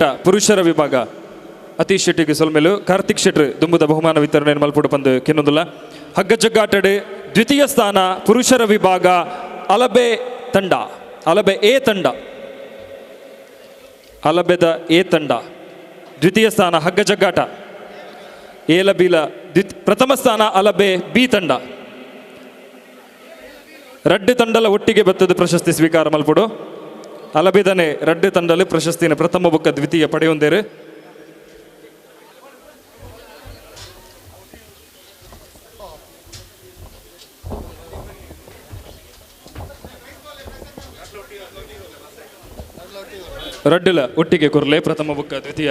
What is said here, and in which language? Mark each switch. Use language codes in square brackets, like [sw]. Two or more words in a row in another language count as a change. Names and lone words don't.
[tcy] ಪುರುಷರ ವಿಭಾಗ ಅತೀಶ್ ಶೆಟ್ಟಿಗೆ ಸೊಲ್ಮೆಲು ಕಾರ್ತಿಕ್ ಶೆಟ್ರ್ ದುಂಬುದ ಬಹುಮಾನ ವಿತರಣೆ ಮಲ್ಪಡು ಪಂದು ಕೆನ್ನೊಂದುಲ್ಲ. ಹಗ್ಗ ಜಗ್ಗಾಟಡೆ ದ್ವಿತೀಯ ಸ್ಥಾನ ಪುರುಷರ ವಿಭಾಗ ಅಲಬೆ ತಂಡ. ಅಲಬೆ ಎ ತಂಡ. ಅಲಬೆದ ಎ ತಂಡ ದ್ವಿತೀಯ ಸ್ಥಾನ ಹಗ್ಗ ಜಗ್ಗಾಟ ಏಲಬೀಲ. ಪ್ರಥಮ ಸ್ಥಾನ ಅಲಬೆ ಬಿ ತಂಡ. ರಡ್ಡು ತಂಡಲ ಒಟ್ಟಿಗೆ ಬತ್ತದ ಪ್ರಶಸ್ತಿ ಸ್ವೀಕಾರ ಮಲ್ಪಡು. ಅಲಬೆದನೆ ರಡ್ಡು ತಂಡಲು ಪ್ರಶಸ್ತಿನ ಪ್ರಥಮ ಬೊಕ್ಕ ದ್ವಿತೀಯ ಪಡೆಯೊಂದೇರು. ರಡ್ಡುಲ ಒಟ್ಟಿಗೆ ಕೊರ್ಲೆ ಪ್ರಥಮ ಬೊಕ್ಕ ದ್ವಿತೀಯ.